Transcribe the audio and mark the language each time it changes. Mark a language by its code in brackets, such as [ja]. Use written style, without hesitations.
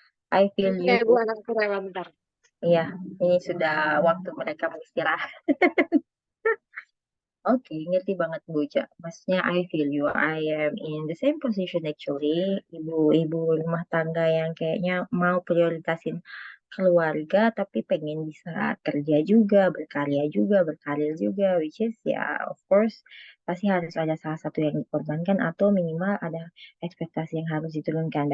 [en] I feel [id] Bentar [en] you. [id] ya Bu, anak aku rewel bentar. Iya, ini sudah waktu mereka beristirahat. Oke, ngerti banget Bu Ca. Maksudnya I feel you. [en] I am in the same position actually. [id] Ibu-ibu rumah tangga yang kayaknya mau prioritasin keluarga tapi pengen bisa kerja juga, berkarir juga, which is ya of course pasti harus ada salah satu yang dikorbankan atau minimal ada ekspektasi yang harus diturunkan.